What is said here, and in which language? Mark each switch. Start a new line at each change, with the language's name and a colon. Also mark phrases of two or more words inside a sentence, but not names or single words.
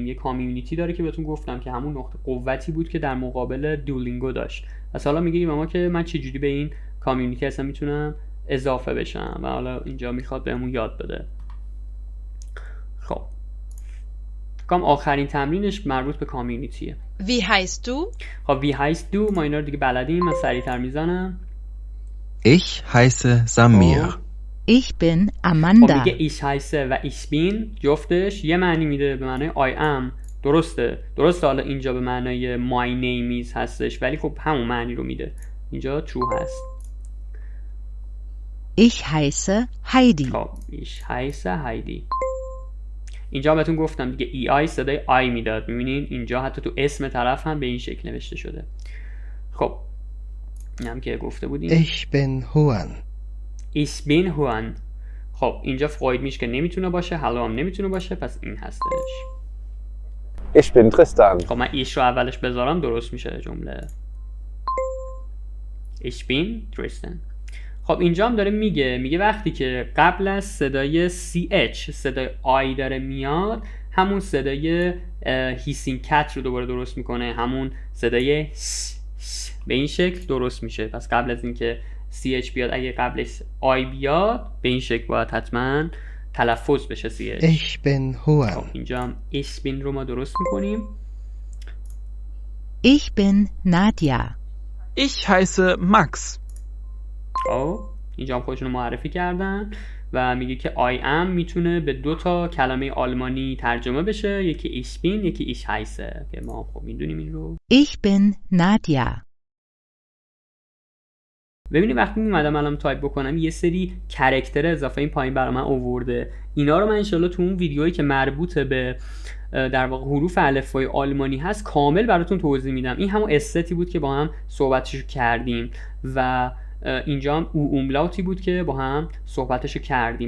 Persian: یه کامیونیتی داره که بهتون گفتم که همون نقطه قوتی بود که در مقابل دولینگو داشت. پس حالا میگه به ما که من چجوری به این کامیونیتی اصلا میتونم اضافه بشم، و حالا اینجا میخواد بهمون یاد بده. خب فکرم آخرین تمرینش مربوط به کامیونیتیه.
German: Wie heißt du?
Persian: خب
German: wie heißt du
Persian: ما اینا رو دیگه بلدیم، من سریعتر میزنم.
German: Ich heiße Samir. Ich bin
Persian: خب
German: Amanda.
Persian: میگه
German: ich heiße
Persian: و
German: ich bin
Persian: جفتش یه معنی میده، به معنای
English: I am.
Persian: درسته حالا اینجا به معنای
English: my name is
Persian: هستش، ولی خب همون معنی رو میده. اینجا true هست.
German: Ich heiße Heidi.
Persian: خب
German: ich heiße
Persian: هایدی. اینجا بهتون گفتم دیگه ای آی صدای آی میداد. میبینین اینجا حتی تو اسم طرف هم به این شکل نوشته شده. خب این هم که گفته بودیم.
German: Ich bin Juan. Ich bin Juan.
Persian: خب اینجا
German: Freut mich
Persian: که نمیتونه باشه، هلو هم نمیتونه باشه، پس این هستش.
German: Ich bin Tristan.
Persian: خب من ایش رو اولش بذارم درست میشه جمله.
German: Ich bin Tristan.
Persian: خب اینجا هم داره میگه وقتی که قبل از صدای CH صدای آی داره میاد، همون صدای
English: hissing cat
Persian: رو دوباره درست میکنه، همون صدای به این شکل درست میشه. پس قبل از اینکه CH بیاد، اگه قبلش آی بیاد به این شکل باید حتما تلفظ بشه CH.
German: Ich bin Juan.
Persian: خب اینجا هم
German: ich bin
Persian: رو ما درست میکنیم.
German: Ich bin Nadja. Ich heiße Max.
Persian: خب اینجا هم خودشون رو معرفی کردن و میگه که
English: I am
Persian: میتونه به 2 تا کلمه آلمانی ترجمه بشه، یکی
German: ich bin،
Persian: یکی
German: ich heiße
Persian: که ما خب میدونیم این رو.
German: Ich bin Nadja.
Persian: ببینید وقتی میمدم الان تایپ بکنم یه سری کرکتر اضافه این پایین برای من آورده. اینا رو من انشالله تو اون ویدیویی که مربوط به در واقع حروف الفبای آلمانی هست کامل براتون توضیح میدم. این همون استتی بود که با هم صحبتشو کردیم و اینجا هم او اوملاوتی بود که با هم صحبتشو کردیم.